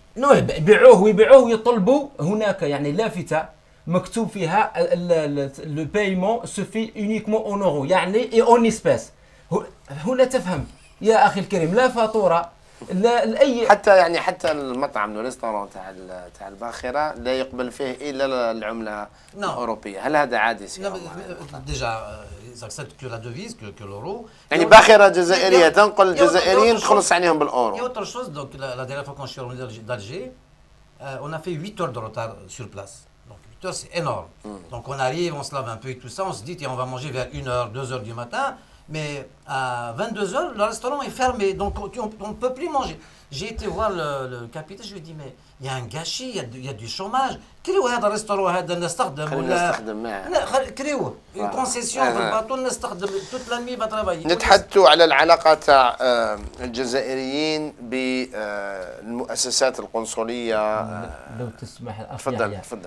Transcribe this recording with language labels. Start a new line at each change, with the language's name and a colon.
Arabic: يبيعوه ويطلبوا هناك يعني لافته مكتوب فيها
French: لو بايمون سوفي اونيكمون اون اورو
Arabic: يعني اي اون اسباس. هنا تفهم يا اخي الكريم، لا فاتوره لا لاي حتى المطعم الريستورون تاع الباخره لا يقبل فيه الا العمله الاوروبيه. هل هذا عادي سي
French: ديجا ils acceptent que la devise que l'euro.
Arabic: يعني باخره جزائريه تنقل الجزائريين تخلص عليهم بالاورو.
French: Et autre chose, donc la dernière fois quand je suis revenu d'Alger, on a fait 8 heures de retard sur place. Donc 8 heures c'est énorme. Donc on arrive, on se lave un peu et tout ça, on se dit tiens on va manger vers 1h, 2h du matin. Mais à 22h, le restaurant est fermé, donc on ne peut plus manger. J'ai été voir le capitaine, je lui ai dit, mais il y a un gâchis, il y a du chômage.
Arabic: Créez هذا الرestaurant هذا نستخدم ولا
French: créez une concession
Arabic: في الباطو نستخدم
French: toute la nuit
Arabic: بترافايي. نتحدثوا على العلاقة تاع الجزائريين بالمؤسسات القنصلية. لو تسمح تفضل.